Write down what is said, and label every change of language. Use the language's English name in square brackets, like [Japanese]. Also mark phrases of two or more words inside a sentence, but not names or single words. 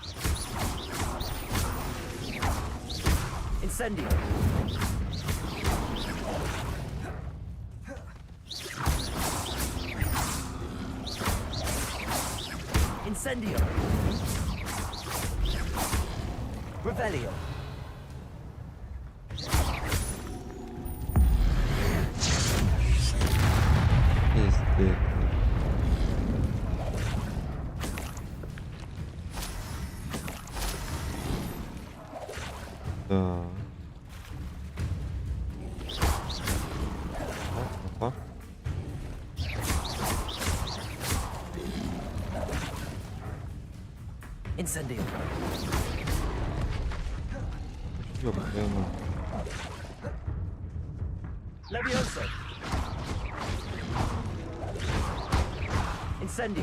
[Russian] Incendio. Incendio. Revelio. Пиздец. Так. Опа. Incendio. Ёбаный. Levioso. Incendio.